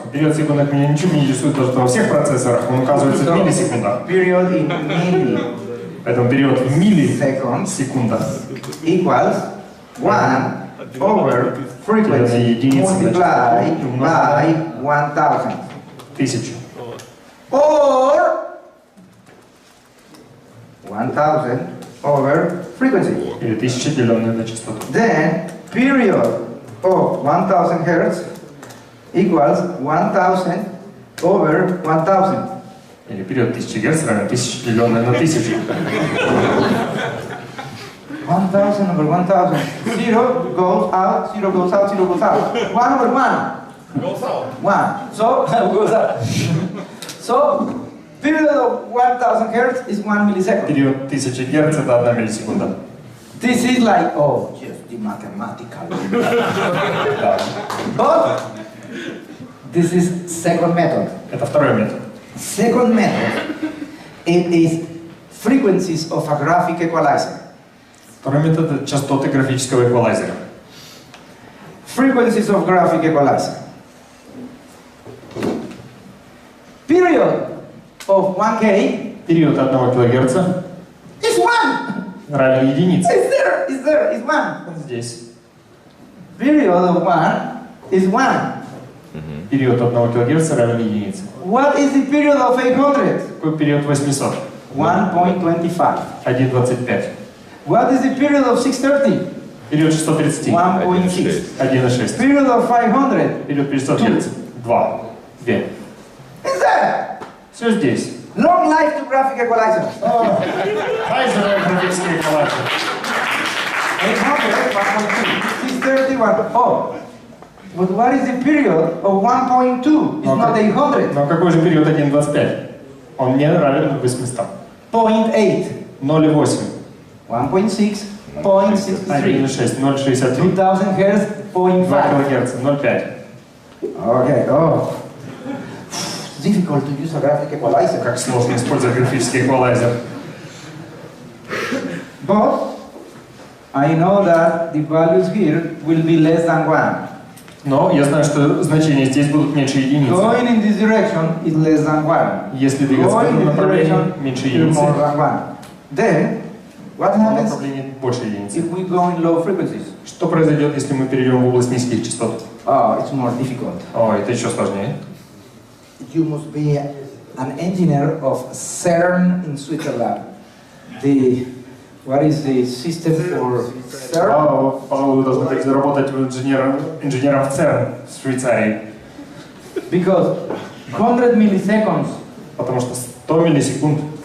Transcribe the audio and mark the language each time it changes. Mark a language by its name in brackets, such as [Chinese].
[Russian] Период в секундах меня ничего не интересует, потому что во всех процессорах он указывается в миллисекундах. [English] Period in milli. [Russian] Поэтому период в миллисекундах [English] equals 1 over frequency multiplied by 1000. 1000. Or 1000 over frequency. [Russian] Или 1000 деленное на частоту. [English] Then period of 1000 Hertz equals 1000 over 1000. [Russian] Или период 1000 Гц равен 1000 деленное на 1000. [English] 1000 over 1000. 0 goes out, 0 goes out, 0 goes out. 1 over 1. Goes out. 1. So, goes out. So, period of 1000 Hertz is 1 millisecond. [Russian] Период 1000 Гц это 1 миллисекунда. [English] This is like, oh, just the mathematical. But this is second method. [Russian] Это второй метод. [English] Second method, it is frequencies of a graphic equalizer. [Russian] Второй метод это частоты графического эквалайзера. [English] Frequencies of graphic equalizer. Period of 1K. [Russian] Период 1 кГц [English] is 1. [Russian] равен единице. [English] It's there, it's 1. [Russian] Здесь. [English] Period of 1 is 1. [Russian] Период 1 кГц равен единице. [English] What is the period of 800? [Russian] Какой период 800? 1.25. 1,25. [English] What is the period of 630? [Russian] Период 630. 1.6. 1,6. [English] Period of 500? [Russian] Период 500 Гц. 2. [English] Is there? [Russian] Все здесь. [English] Long life to graphic equalizer. [Russian] Хай здоровье графический эквалайзер. [English] 800, 1.2. 630, 1. Oh. But what is the period of 1.2? It's not 800. [Russian] Но какой же период 1,25? Он не равен 800. 0.8. 0,8. 1.6. 0.63. 1,6. 0,63. 2000 Hz. 0.5. 2 кГц. 0,5. [English] Okay. Oh. Difficult to use a graphic equalizer. [Russian] Как сложно использовать графический эквалайзер. [English] But I know that the values here will be less than 1. [Russian] Но я знаю, что значения здесь будут меньше единицы. [English] Going in this direction is less than 1. [Russian] Если двигаться в этом направлении, меньше единицы. [English] More than 1. Then, what happens [Russian] больше единицы. [English] if we go in low frequencies? [Russian] Что произойдет, если мы перейдем в область низких частот? [English] Oh, it's more difficult. [Russian] О, это еще сложнее. [English] You must be an engineer of CERN in Switzerland. What is the system for CERN? [Russian] Пожалуй, вы должны быть работать инженером в ЦЕРН в Швейцарии. [English] Because 100 milliseconds. [Russian] Потому что 100 миллисекунд.